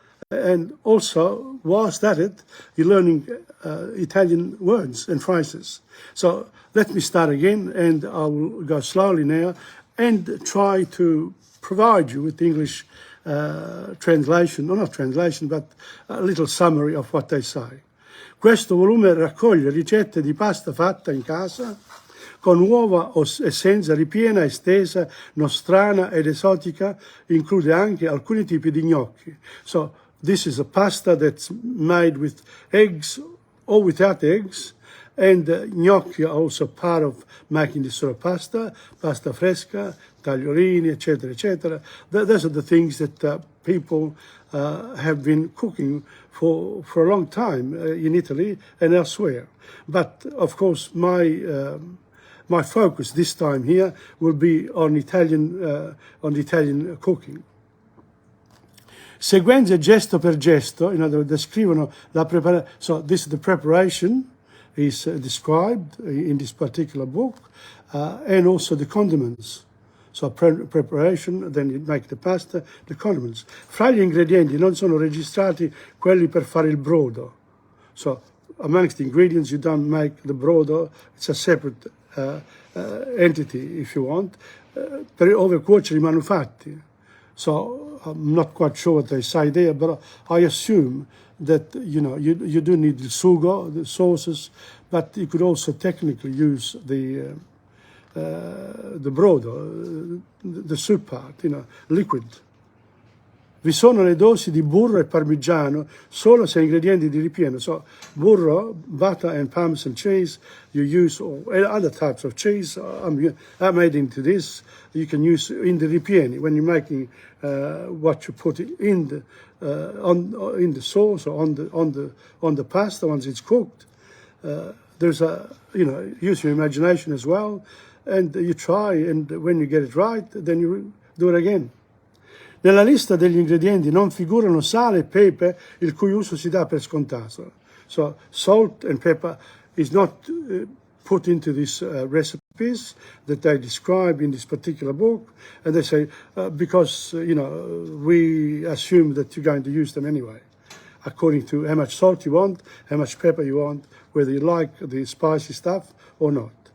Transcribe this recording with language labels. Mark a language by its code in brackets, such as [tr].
[en] And also, whilst at it, you're learning Italian words and phrases. So let me start again, and I will go slowly now and try to provide you with English translation, or not translation, but a little summary of what they say. [it] Questo volume raccoglie ricette di pasta fatta in casa, con uova e senza, ripiena, estesa, nostrana ed esotica, include anche alcuni tipi di gnocchi. [en] So this is a pasta that's made with eggs or without eggs, and gnocchi are also part of making this sort of pasta fresca, tagliorini, etc., etc. Those are the things that people have been cooking for a long time in Italy and elsewhere. But of course, my focus this time here will be on Italian cooking. [it] Sequenze gesto per gesto, [en] in other words, [it] descrivono la preparazione. [en] So this is the preparation is described in this particular book, and also the condiments. So preparation, then you make the pasta, the condiments. [it] Fra gli ingredienti non sono registrati quelli per fare il brodo. [en] So amongst the ingredients you don't make the brodo, it's a separate entity, if you want, [it] per overcuocere I manufatti. [en] So I'm not quite sure what they say there, but I assume that, you know, you do need the sugo, the sauces, but you could also technically use the brodo, the soup part, you know, liquid. [it] Vi sono le dosi di burro e parmigiano solo se ingredienti di ripieno. [en] So burro, butter and Parmesan cheese, you use, or other types of cheese are made into this. You can use in the ripieni when you're making what you put in the sauce or on the pasta once it's cooked. There's use your imagination as well, and you try, and when you get it right, then you do it again. [it] Nella lista degli ingredienti non figurano sale e pepe, il cui uso si dà per scontato. [en] So salt and pepper is not put into these recipes that they describe in this particular book, and they say because we assume that you're going to use them anyway, according to how much salt you want, how much pepper you want, whether you like the spicy stuff or not.